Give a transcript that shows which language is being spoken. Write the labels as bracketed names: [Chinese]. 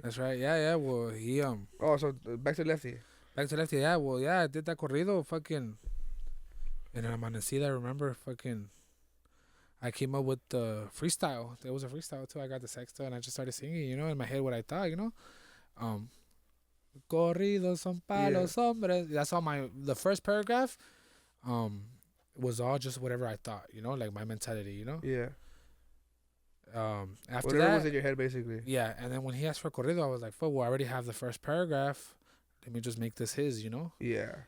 [English] That's right. Yeah. Well, he Oh, so back to Lefty. Yeah. Well, yeah. I did that corrido. Fucking. And Amanecida, I remember fucking. I came up with the freestyle. There was a freestyle too. I got the sexto and I just started singing, you know, in my head what I thought, you know. [Spanish] Corridos son palos hombres. [English] That's all the first paragraph was all just whatever I thought, you know, like my mentality, you know. Yeah. After whatever that was in your head basically. Yeah, and then when he asked for corrido, I was like, fuck, well, I already have the first paragraph. Let me just make this his, you know. Yeah.